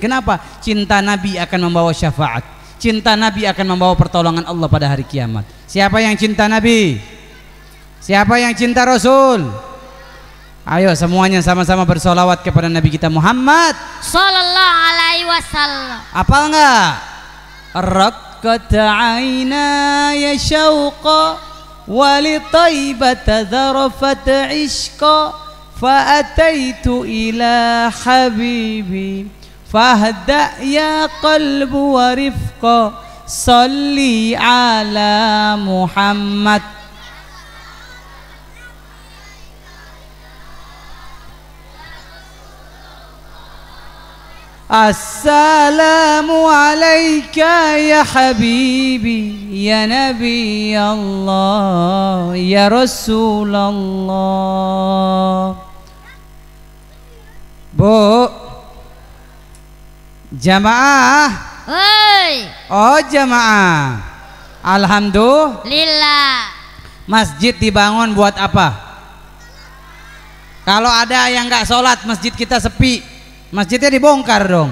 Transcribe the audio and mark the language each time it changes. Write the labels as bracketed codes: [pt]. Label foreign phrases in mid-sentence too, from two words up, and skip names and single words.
[id] Kenapa? Cinta Nabi akan membawa syafaat, cinta Nabi akan membawa pertolongan Allah pada hari kiamat. Siapa yang cinta Nabi? Siapa yang cinta Rasul? Ayo semuanya sama-sama bersolawat kepada Nabi kita Muhammad [ar] صلى الله عليه وسلم. [id] Apal nggak? [ar] رقت عيناي شوقا ولطيبة ذرفت عشقا فأتيت إلى حبيبي فاهدأ يا قلب ورفقا صل على محمد. السلام عليك يا حبيبي يا نبي الله يا رسول الله. [id] Bu, jamaah. Hoi. Oh jamaah. Alhamdulillah. Masjid dibangun buat apa? Kalau ada yang nggak sholat, masjid kita sepi, masjidnya dibongkar dong.